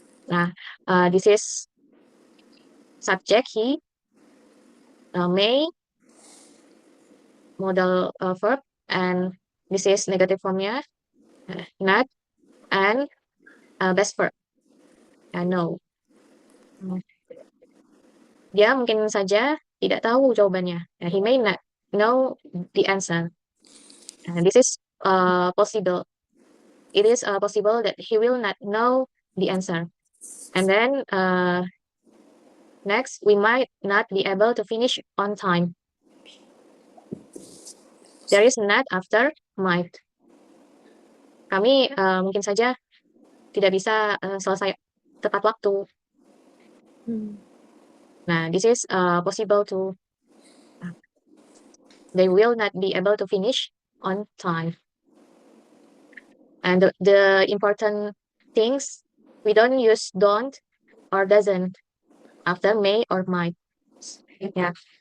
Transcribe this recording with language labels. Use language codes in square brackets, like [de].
[en] Nah, this is subject he, may, modal verb, and this is negative formnya, not, and best verb, no. [id] Dia mungkin saja tidak tahu jawabannya. [en] He may not know the answer. This is possible. It is possible that he will not know the answer. And then next, we might not be able to finish on time. There is not after might. [id] Kami mungkin saja tidak bisa selesai tepat waktu. [en] Nah, this is possible to they will not be able to finish on time. And the important things, we don't use don't or doesn't after may or might. Yeah.